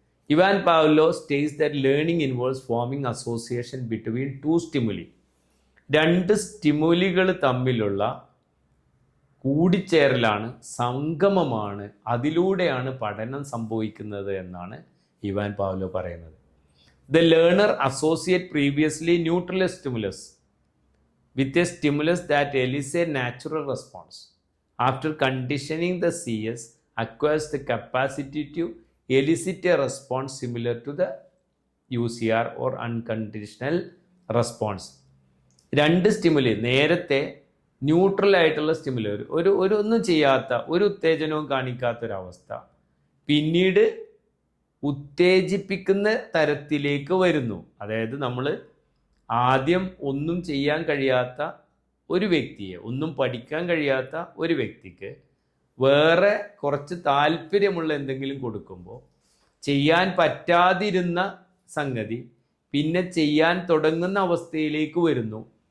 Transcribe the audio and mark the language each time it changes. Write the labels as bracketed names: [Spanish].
[English] Ivan Pavlov states that learning involves forming association between two stimuli. [Malayalam] രണ്ട് സ്റ്റിമുലികൾ തമ്മിലുള്ള കൂടിച്ചേരലാണ്, സംഗമമാണ്, അതിലൂടെയാണ് പഠനം സംഭവിക്കുന്നത് എന്നാണ് ഇവാൻ പാവ്ലോ പറയുന്നത്. [English] The learner associate previously neutral stimulus with a stimulus that elicits a natural response. After conditioning, the CS acquires the capacity to elicit a response similar to the UCR or unconditional response. [Malayalam] രണ്ട് stimuli, നേരത്തെ neutral ആയിട്ടുള്ള stimuli, ഒരു ഒന്നും ചെയ്യാത്ത, ഒരു ഉത്തേജനവും കാണിക്കാത്തൊരവസ്ഥ പിന്നീട് ഉത്തേജിപ്പിക്കുന്ന തരത്തിലേക്ക് വരുന്നു. അതായത് നമ്മൾ ആദ്യം ഒന്നും ചെയ്യാൻ കഴിയാത്ത ഒരു വ്യക്തിയെ, ഒന്നും പഠിക്കാൻ കഴിയാത്ത ഒരു വ്യക്തിക്ക് വേറെ കുറച്ച് താല്പര്യമുള്ള എന്തെങ്കിലും കൊടുക്കുമ്പോൾ ചെയ്യാൻ പറ്റാതിരുന്ന സംഗതി പിന്നെ ചെയ്യാൻ തുടങ്ങുന്ന അവസ്ഥയിലേക്ക് വരുന്നു.